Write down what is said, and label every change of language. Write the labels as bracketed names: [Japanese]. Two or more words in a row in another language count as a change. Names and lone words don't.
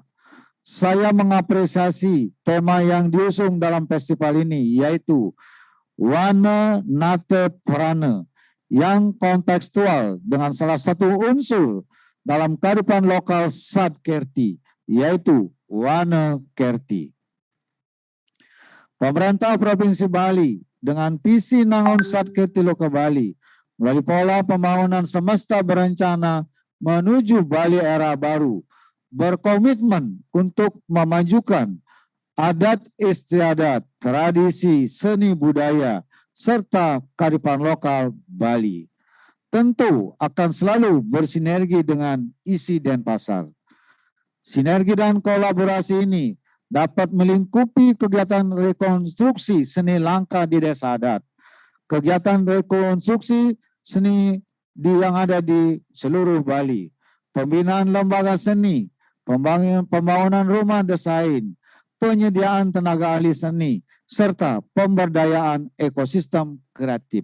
[Indonesian] Saya mengapresiasi tema yang diusung dalam festival ini, yaitu Wana Nate Prana, yang kontekstual dengan salah satu unsur dalam kearifan lokal Sadkerti, yaitu Wana Kerti. Pemerintah Provinsi Bali dengan visi Nangon Sadkerti Loka Bali melalui pola pembangunan semesta berencana menuju Bali era baru berkomitmen untuk memajukan adat istiadat, tradisi, seni budaya, serta kearifan lokal Bali. Tentu akan selalu bersinergi dengan ISI Denpasar. Sinergi dan kolaborasi ini dapat melingkupi kegiatan rekonstruksi seni langka di desa adat, kegiatan rekonstruksi seni yang ada di seluruh Bali, pembinaan lembaga seni, pembangunan rumah desain, penyediaan tenaga ahli seni, serta pemberdayaan ekosistem kreatif.